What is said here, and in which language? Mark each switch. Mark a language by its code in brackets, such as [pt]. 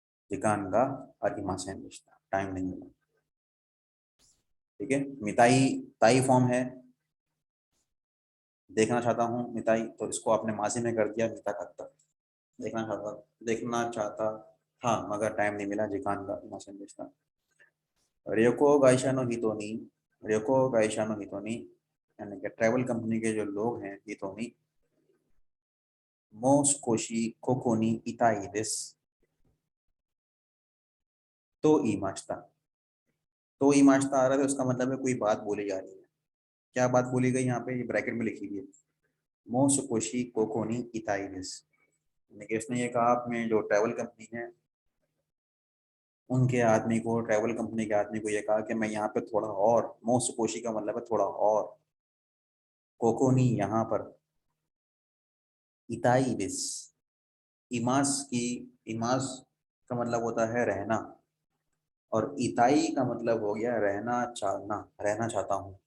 [ja] जिकान गा अरिमासेन देशता, [hi] टाइम नहीं मिला। ठीक है, मिताई ताई फॉर्म है, देखना चाहता हूँ मिताई, तो इसको आपने माजी में कर दिया मीता कत्ता। देखना चाहता था मगर टाइम नहीं मिला, [ja] जिकान गा अरिमासेन देशता। [hi] रियोको गाइशा नो हितोनी, रियोको गाइशा नो हितोनी यानी कि ट्रैवल कंपनी के जो लोग हैं हितोनी [ja] もう少しここにいたいですと言いました。 [hi] तो言いましたआ रहा है, उसका मतलब है कोई बात बोली जा रही है. क्या बात बोली गई यहाँ पे, ये ब्रैकेट में लिखी हुई है. [ja] मो सुकोशी कोकोनी इताई देस. [hi] इसने ये कहा अपने जो ट्रैवल कंपनी है उनके आदमी को, ट्रैवल कंपनी के आदमी को ये कहा कि मैं यहाँ पे थोड़ा और, मो सुकोशी का मतलब है थोड़ा और, कोकोनी यहाँ पर, इताई देस, इमास की, इमास का मतलब होता है रहना, और इताई का मतलब हो गया रहना चाहना, रहना चाहता हूँ.